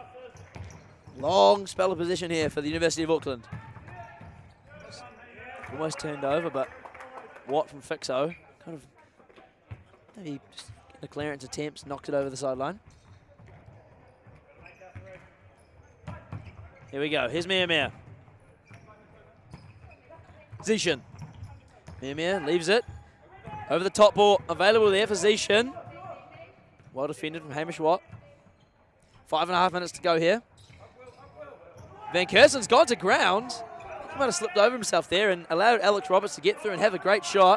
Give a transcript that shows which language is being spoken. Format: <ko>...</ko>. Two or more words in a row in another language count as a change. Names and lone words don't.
<en>Long spell of position here for the University of Auckland. Almost turned over, but Watt from Fixo kind of maybe just in the clearance attempts knocked it over the sideline. Here we go. Here's Mea. Zishin. Mea leaves it. Over the top ball available there for Zishin. Well defended from Hamish Watt. 5.5 minutes to go here. Van Kersen's gone to ground. He might have slipped over himself there and allowed Alex Roberts to get through and have a great shot.</en>